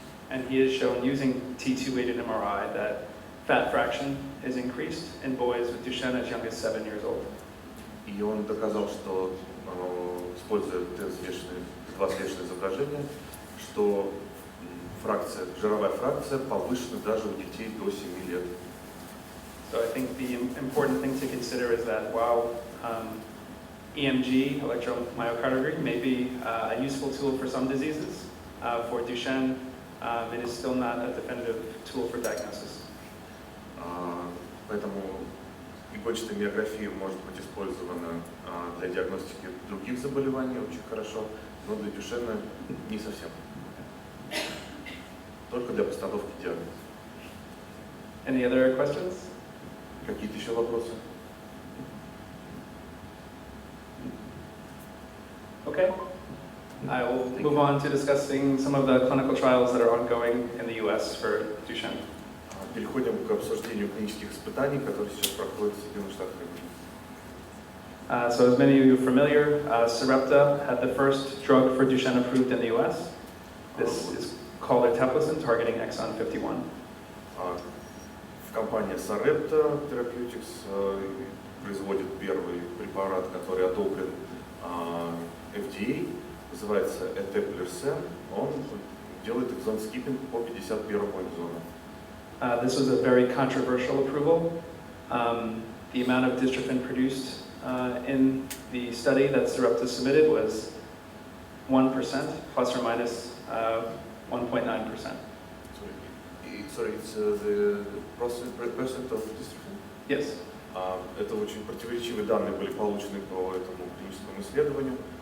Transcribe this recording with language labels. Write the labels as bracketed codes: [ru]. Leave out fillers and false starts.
[en] And he has shown using T2-weighted MRI that fat fraction is increased in boys with Duchenne as young as 7 years old. [ru] И он доказал, что используя Т2 взвешенное изображение, что жировая фракция повышена даже у детей до 7 лет. [en] So I think the important thing to consider is that while EMG, electromyocardiography, may be a useful tool for some diseases, for Duchenne, it is still not a definitive tool for diagnosis. [ru] Поэтому игольчатая миография может быть использована для диагностики других заболеваний очень хорошо, но для Дюшена не совсем. Только для постановки диагноза. [en] Any other questions? [ru] Какие-то еще вопросы? [en] Okay. I will move on to discussing some of the clinical trials that are ongoing in the US for Duchenne. [ru] Переходим к обсуждению клинических испытаний, которые сейчас проходят в Соединенных Штатах Америки. [en] So as many of you are familiar, Sarepta had the first drug for Duchenne approved in the US. This is called eteplirsen, targeting exon 51. [ru] Компания Sarepta Therapeutics производит первый препарат, который одобрен FDA, называется eteplirsen. Он делает экзон скиппинг по 51-му экзону. [en] This was a very controversial approval. The amount of dystrophin produced in the study that Sarepta submitted was 1%, plus or minus 1.9%. Sorry, it's the percent of dystrophin? Yes. [ru] Это очень противоречивые данные были получены по этому клиническому исследованию.